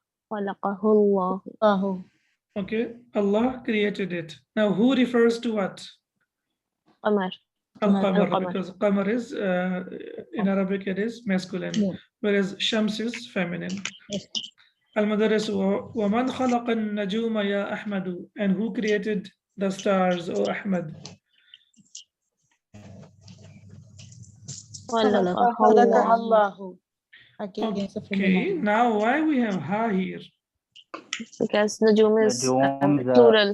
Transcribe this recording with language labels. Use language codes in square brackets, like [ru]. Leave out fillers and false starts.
[ar] Khalaqahu Allah. Allah. [en] Okay, Allah created it. Now who refers to what? [ar] Qamar. Al-Qamar, Al-Qamar. [en] because Qamar is, in Arabic it is masculine, whereas Shams is feminine. [ar] Al-Mudarris, وَمَنْ خَلَقَ النَّجُومَ يَا أَحْمَدُ? [en] And who created the stars, O Ahmad? [ar] Khalaqahu Allah. Allah. [en] Okay, now why we have ha here? Because Najum is Najum is plural.